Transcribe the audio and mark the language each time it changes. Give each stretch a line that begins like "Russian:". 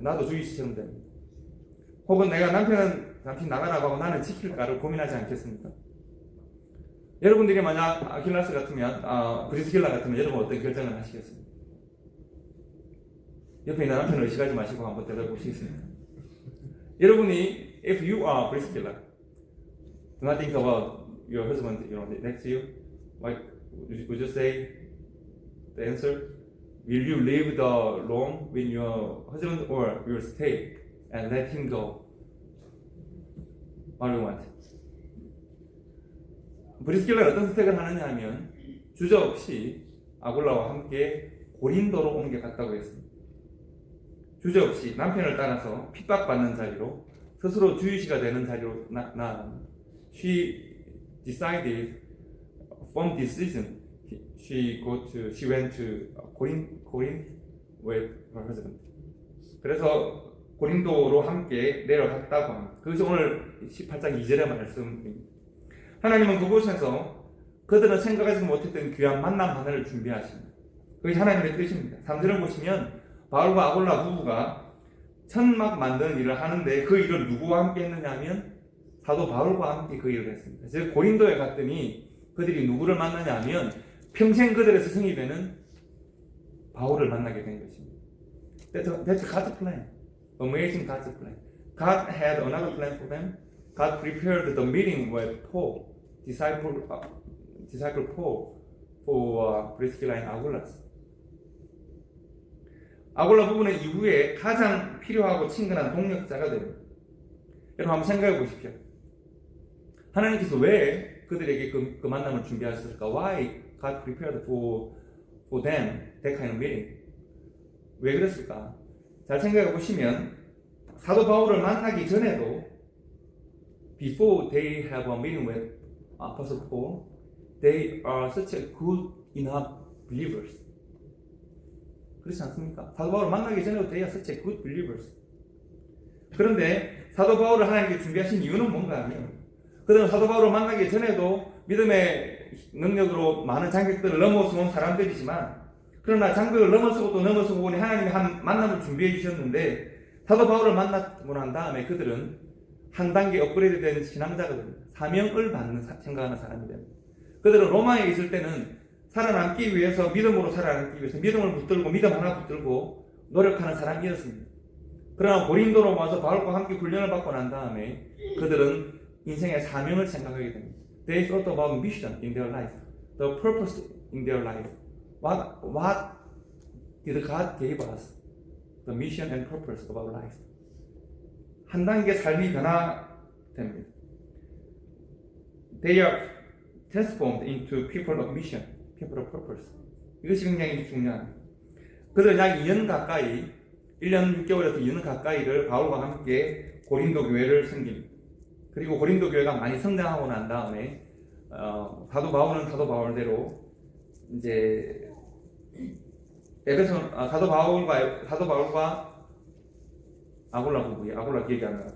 Korean: 나도 주이시처럼 됩니다. 혹은 내가 남편 나가라고 하고 나는 지킬까를 고민하지 않겠습니까? 여러분들이 만약 아킬라스 같으면, 브리스킬라 같으면 여러분 어떤 결정을 하시겠습니까? 옆에 있는 남편을 의식하지 마시고 한번 들어보시겠습니까? 여러분이,
English: if you are Priscilla, do not think about your husband, next to you. Like, would you say the answer? Will you leave the Rome with your husband, or will you stay and let him go? What do you want?
Korean: 브리스킬라는 어떤 선택을 하느냐 하면 주저없이 아굴라와 함께 고린도로 옮겨갔다고 했습니다. 주저없이 남편을 따라서 핍박받는 자리로 스스로 주유시가 되는 자리로 나아갑니다.
English: She decided from decision she went to Corinth with her husband.
Korean: 그래서 고린도로 함께 내려갔다고 합니다. 그것이 오늘 18장 2절의 말씀입니다. 하나님은 그곳에서 그들은 생각하지 못했던 귀한 만남 하나를 준비하십니다. 그것이 하나님의 뜻입니다. 3절을 보시면 바울과 아굴라 부부가 천막 만드는 일을 하는데 그 일을 누구와 함께 했느냐 하면 사도 바울과 함께 그 일을 했습니다. 즉 고린도에 갔더니 그들이 누구를 만나냐 하면 평생 그들의 스승이 되는 바울을 만나게 된 것입니다.
English: That's God's plan. Amazing God's plan. God had another plan for them. God prepared the meeting with Paul, disciple Paul, for Priscilla and Agulas.
Korean: 아굴라 부부는 이후에 가장 필요하고 친근한 동력자가 됩니다. 여러분 한번 생각해 보십시오. 하나님께서 왜 그들에게 그 만남을 준비하셨을까?
English: Why God prepared for them that kind of meeting?
Korean: 왜 그랬을까? 잘 생각해 보시면 사도 바울을 만나기 전에도
English: before they have a meeting with Apostle Paul, they are such a good enough
Korean: believers. 그렇지 않습니까? 사도 바울을 만나기 전에도
English: they are such a good believers.
Korean: 그런데 사도 바울을 하나님께 준비하신 이유는 뭔가 하면 그들은 사도 바울을 만나기 전에도 믿음의 능력으로 많은 장벽들을 넘어서온 사람들이지만 그러나 장벽을 넘어서고 또 넘어서고 보니 하나님이 한 만남을 준비해 주셨는데 사도 바울을 만나고 난 다음에 그들은 한 단계 업그레이드된 신앙자가 됩니다. 사명을 받는 생각하는 사람이 됩니다. 그들은 로마에 있을 때는 살아남기 위해서 믿음으로 살아남기 위해서 믿음을 붙들고 믿음 하나 붙들고 노력하는 사람이었습니다. 그러나 고린도로 와서 바울과 함께 훈련을 받고 난 다음에 그들은 인생의 사명을 생각하게 됩니다.
English: They thought about mission in their life, the purpose in their life. What did God give us? The mission and purpose of our life.
Korean: 한 단계 삶이 변화됩니다.
English: They are transformed into people of mission, people of purpose.
Korean: 이것이 굉장히 중요합니다. 그들은 약 2년 가까이, 1년 6개월에서 2년 가까이를 바울과 함께 고린도 교회를 섬깁니다. 그리고 고린도 교회가 많이 성장하고 난 다음에 사도 바울은 사도 바울대로 이제 사도 바울과 아굴라 기억이 안 나요.